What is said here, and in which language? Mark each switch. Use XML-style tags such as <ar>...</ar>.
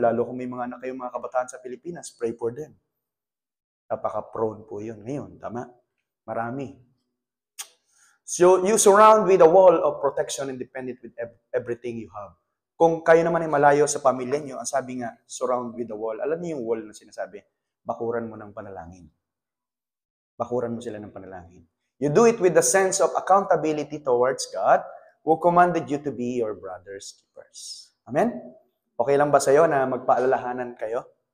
<tl>Lalo kung may mga anak kayong mga kabataan sa Pilipinas,</tl> <en>pray for them.</en> <tl>Napaka-prone po yun ngayon. Tama? Marami.</tl> <en>So, you surround with a wall of protection independent with everything you have.</en> <tl>Kung kayo naman ay malayo sa pamilya nyo, ang sabi nga,</tl> <en>surround with a wall.</en> <tl>Alam niyo yung wall na sinasabi? Bakuran mo ng panalangin. Bakuran mo sila ng panalangin.</tl> <en>You do it with the sense of accountability towards God who commanded you to be your brother's keepers. Amen?</en> <tl>Okay lang ba sa'yo na magpaalalahanan kayo?</tl>